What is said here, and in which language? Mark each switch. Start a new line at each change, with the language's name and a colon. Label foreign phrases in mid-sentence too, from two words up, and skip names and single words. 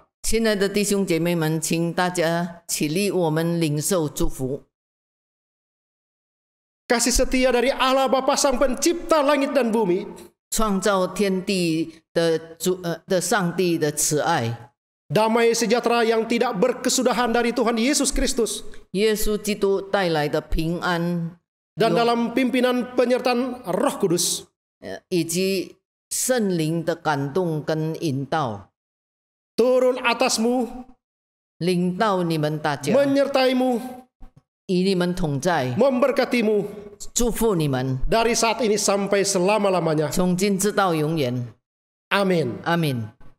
Chinese: 亲爱的弟兄姐妹们，请大家起立，我们领受祝福。
Indonesian: Kasih setia dari Allah Bapa Sang Pencipta langit dan bumi,
Chinese: 创造天地的上帝的慈爱，
Indonesian: damai sejahtera yang tidak berkesudahan dari Tuhan Yesus Kristus,
Chinese: 耶稣基督带来的平安，
Indonesian: dan dalam pimpinan penyertaan Roh Kudus,
Chinese: 以及圣灵的感动跟引导，
Indonesian: turun atasmu,
Chinese: 领导你们大家，
Indonesian: menyertaimu,
Chinese: 与你们同在，
Indonesian: memberkatimu
Chinese: 祝福你们，
Indonesian: dari saat ini sampai selama-lamanya.
Chinese: 从今直到永远。
Indonesian: Amin.
Chinese: 阿门。